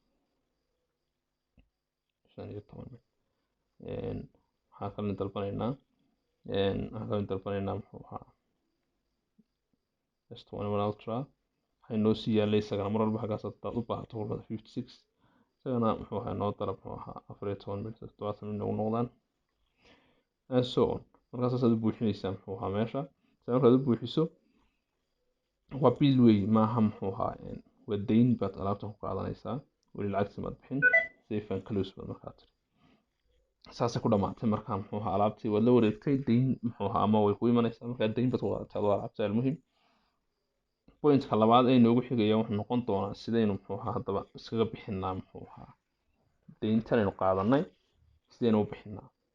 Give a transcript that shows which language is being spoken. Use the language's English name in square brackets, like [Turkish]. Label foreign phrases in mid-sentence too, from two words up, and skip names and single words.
[Somali] 15 mid waxaa kaloo dalbanaynaa muxuu ahaa S21 Ultra. waxay noo sii yaalay isagana mar walba xaggaas hadaad u baahato kulmada 56 isagana muxuu ahaa noo dalab muxuu ahaa 14 mid 17 mid noogu noqdaan [English] and so on. [Somali] markaas aad u buuxinaysaa muxuu ahaa meesha. markaad u buuxiso waa bill wey maaha muxuu ahaa waa dayn baad alaabtan ku qaadanaysaa, weli lacagtii maad bixin. [English] safe and close [Somali] baad markaa tiri. saasay ku dhamaatay markaa muxuu ahaa alaabtii waad la wareegtay. dayn muxuu ahaa ama way ku imanaysaa markaa dayn baad ku qaadatay adoo alaabta almuhim. pointka labaad ee noogu xigaya wuxuu noqon doonaa sidaynu muxuu ahaa haddaba iskaga bixinaa muxuu ahaa dayntan aynu qaadanay sidaynu u bixinaa.